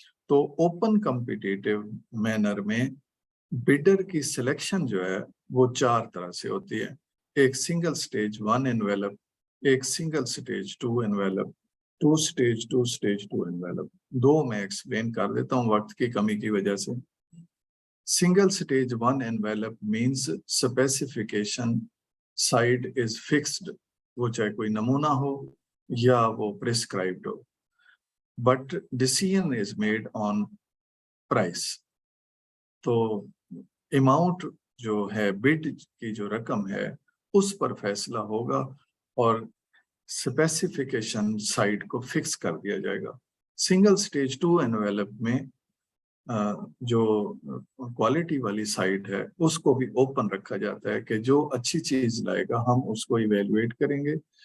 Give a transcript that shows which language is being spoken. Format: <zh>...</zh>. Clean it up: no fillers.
<hi>तो open competitive manner में bidder की सिलेक्शन जो है वो चार तरह से होती है। एक सिंगल स्टेज 1 एनवेलप, एक single stage 2 envelope, 2 stage 2 envelope. दो मैं एक्सप्लेन कर देता हूँ वक्त की कमी की वजह से।</hi> <en>Single stage 1 envelope means specification side is fixed,</en> <hi>वो चाहे कोई नमूना हो या वो prescribed हो,</hi> <en>but decision is made on price।</en> <hi>तो amount जो है, bid की जो रकम है उस पर फैसला होगा और specification side को fix कर दिया जाएगा। Single stage 2 envelope में जो क्वालिटी वाली साइड है उसको भी ओपन रखा जाता है कि जो अच्छी चीज लाएगा हम उसको इवेल्युएट करेंगे।</hi>